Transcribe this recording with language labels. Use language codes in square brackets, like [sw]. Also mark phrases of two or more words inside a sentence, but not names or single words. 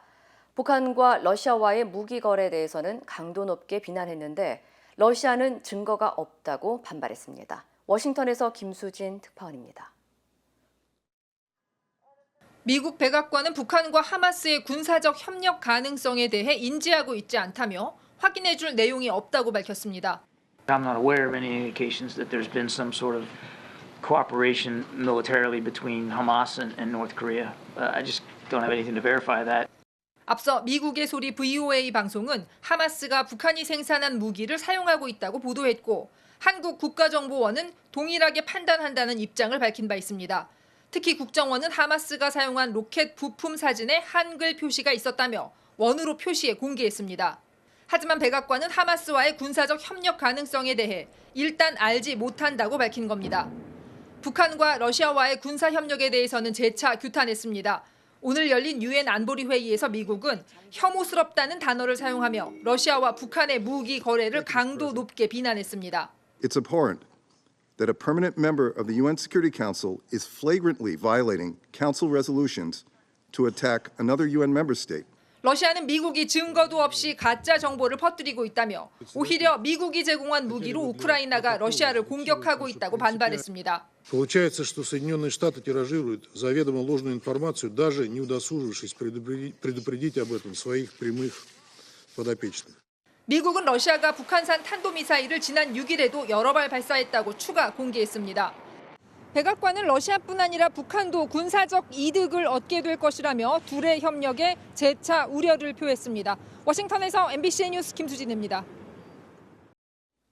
[ko] 북한과 러시아와의 무기 거래에 대해서는 강도 높게 비난했는데 러시아는 증거가 없다고 반발했습니다. 워싱턴에서 김수진 특파원입니다. 미국 백악관은 북한과 하마스의 군사적 협력 가능성에 대해 인지하고 있지 않다며 확인해줄 내용이 없다고 밝혔습니다. [en] I'm not aware of any indications that there's been some sort of cooperation militarily between Hamas and North Korea. I just don't have anything to verify that. [ko] 앞서 미국의 소리 VOA 방송은 하마스가 북한이 생산한 무기를 사용하고 있다고 보도했고 한국 국가정보원은 동일하게 판단한다는 입장을 밝힌 바 있습니다. 특히 국정원은 하마스가 사용한 로켓 부품 사진에 한글 표시가 있었다며 원으로 표시해 공개했습니다. 하지만 백악관은 하마스와의 군사적 협력 가능성에 대해 일단 알지 못한다고 밝힌 겁니다. 북한과 러시아와의 군사 협력에 대해서는 재차 규탄했습니다. 오늘 열린 유엔 안보리 회의에서 미국은 혐오스럽다는 단어를 사용하며 러시아와 북한의 무기 거래를 강도 높게 비난했습니다. [en] It's abhorrent that a permanent member of the UN Security Council is flagrantly violating Council resolutions to attack another UN member state. [ko] 러시아는 미국이 증거도 없이 가짜 정보를 퍼뜨리고 있다며 오히려 미국이 제공한 무기로 우크라이나가 러시아를 공격하고 있다고 반발했습니다. [ru] Получается, что Соединенные Штаты тиражируют заведомо ложную информацию, даже не удосужившись предупредить об этом своих прямых подопечных. [ko] 미국은 러시아가 북한산 탄도미사일을 지난 6일에도 여러 발 발사했다고 추가 공개했습니다. 백악관은 러시아뿐 아니라 북한도 군사적 이득을 얻게 될 것이라며 둘의 협력에 재차 우려를 표했습니다. 워싱턴에서 MBC 뉴스 김수진입니다.